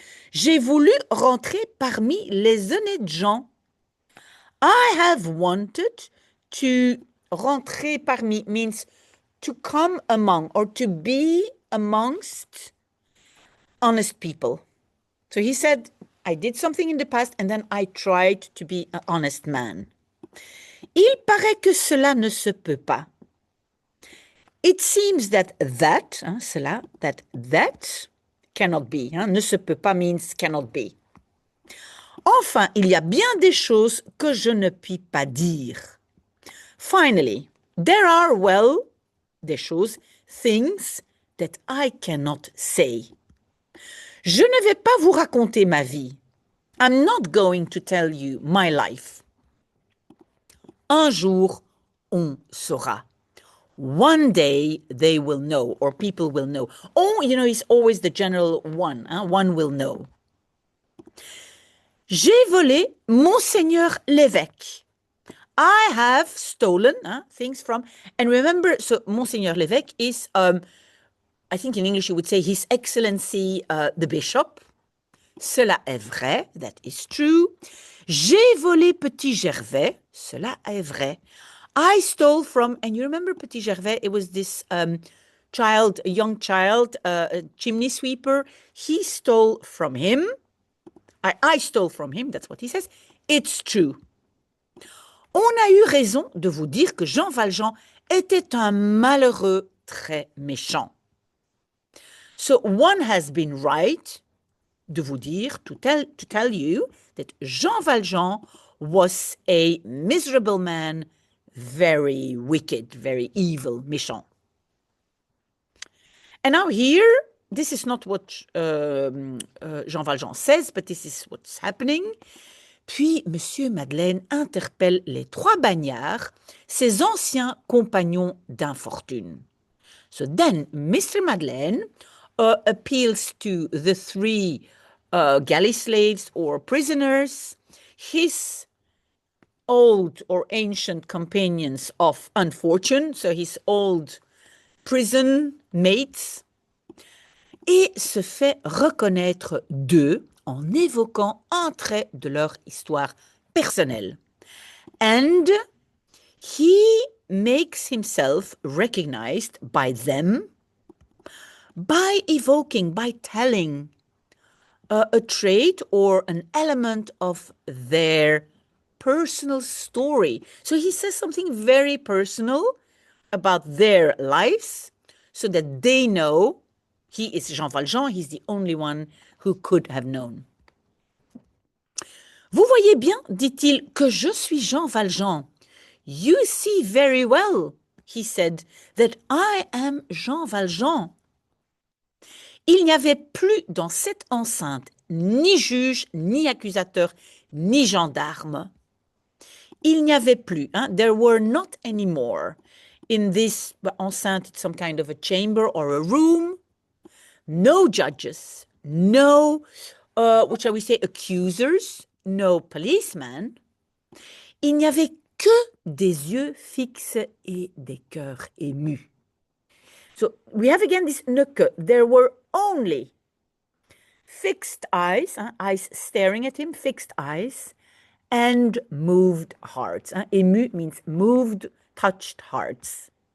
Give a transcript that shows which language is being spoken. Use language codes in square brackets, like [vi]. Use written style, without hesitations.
[fr] J'ai voulu rentrer parmi les honnêtes gens. [en] I have wanted to rentrer parmi means to come among or to be amongst honest people. So he said, I did something in the past and then I tried to be an honest man. [fr] Il paraît que cela ne se peut pas. [en] It seems that cela, that cannot be. [fr] Ne se peut pas [en] means cannot be. [fr] Enfin, il y a bien des choses que je ne puis pas dire. [en] Finally, there are, well, des choses, things that I cannot say. [fr] Je ne vais pas vous raconter ma vie. [en] I'm not going to tell you my life. [fr] Un jour, on saura. [en] One day, they will know, or people will know. Oh, it's always the general one. One will know. [fr] J'ai volé Monseigneur l'évêque. [en] I have stolen things from, and remember, so Monseigneur l'évêque is, I think in English you would say His Excellency the Bishop. [fr] Cela est vrai, [en] that is true. [fr] J'ai volé Petit Gervais. Cela est vrai. [en] I stole from, and you remember Petit Gervais, it was this a young child, a chimney sweeper. He stole from him. I stole from him, that's what he says. It's true. [fr] On a eu raison de vous dire que Jean Valjean était un malheureux très méchant. [en] So one has been right [fr] de vous dire, [en] to tell you that Jean Valjean was a miserable man, very wicked, very evil, méchant. And now here, this is not what Jean Valjean says, but this is what's happening. [fr] Puis, Monsieur Madeleine interpelle les trois bagnards, ses anciens compagnons d'infortune. [en] So then, Mr. Madeleine appeals to the three galley slaves or prisoners, his old or ancient companions of unfortune, so his old prison mates, [fr] et se fait reconnaître d'eux en évoquant un trait de leur histoire personnelle. [en] And he makes himself recognized by them by evoking, by telling a trait or an element of their personal story. So he says something very personal about their lives so that they know he is Jean Valjean, he's the only one who could have known. [fr] Vous voyez bien, dit-il, que je suis Jean Valjean. [en] You see very well, he said, that I am Jean Valjean. [fr] Il n'y avait plus dans cette enceinte ni juge, ni accusateur, ni gendarme. Il n'y avait plus, [en] there were not anymore in this enceinte, it's some kind of a chamber or a room, no judges, no, what shall we say, accusers, no policemen. [fr] Il n'y avait que des yeux fixes et des cœurs émus. [en] So we have again this ne que. There were only fixed eyes, eyes staring at him, fixed eyes, and moved hearts. Ému means moved, touched hearts.